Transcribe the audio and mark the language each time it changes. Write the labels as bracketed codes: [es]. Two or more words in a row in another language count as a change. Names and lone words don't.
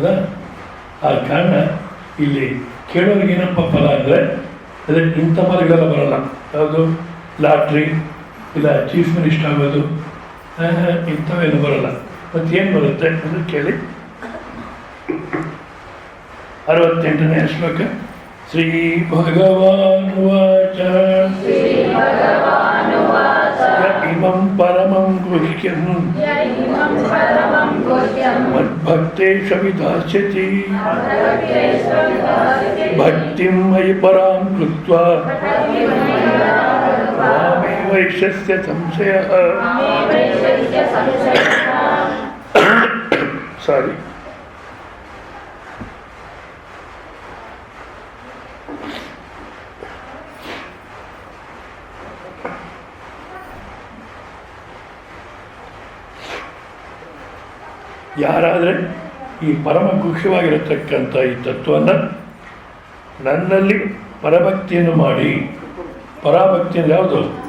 [kn] ಆ ಕಾರಣ ಇಲ್ಲಿ ಕೇಳೋರಿಗೇನಪ್ಪ ಫಲ ಅಂದರೆ, ಅದೇ ಇಂಥ ಪದಗಳೆಲ್ಲ ಬರಲ್ಲ. ಯಾವುದು ಲಾಟ್ರಿ ಇಲ್ಲ [en] chief minister [kn] ಆಗೋದು ಇಂಥವೇನು ಬರಲ್ಲ. ಮತ್ತೇನು ಬರುತ್ತೆ ಅಂತ ಕೇಳಿ. 68ನೇ ಶ್ಲೋಕ. [sa] ಶ್ರೀ ಭಗವಾನುವಾಚ ಇಮಂ ಪರಮಂ ಗುಹ್ಯಂ ಮದ್ಭಕ್ತೇಷು ವಿಧಾಸ್ಯತಿ ಭಕ್ತಿಂ ಮಯಿ ಪರಾಂ ಕೃತ್ವಾ ಮಾಮೇ ವೈಶ್ಯಸ್ಯ ಸಂಶಯಃ. [kn] ಸಾರಿ, ಯಾರಾದರೆ ಈ ಪರಮ ಗುಹ್ಯವಾಗಿರತಕ್ಕಂಥ ಈ ತತ್ವವನ್ನು ನನ್ನಲ್ಲಿ ಪರಭಕ್ತಿಯನ್ನು ಮಾಡಿ, ಪರಾಭಕ್ತಿಯನ್ನು ಯಾವುದು?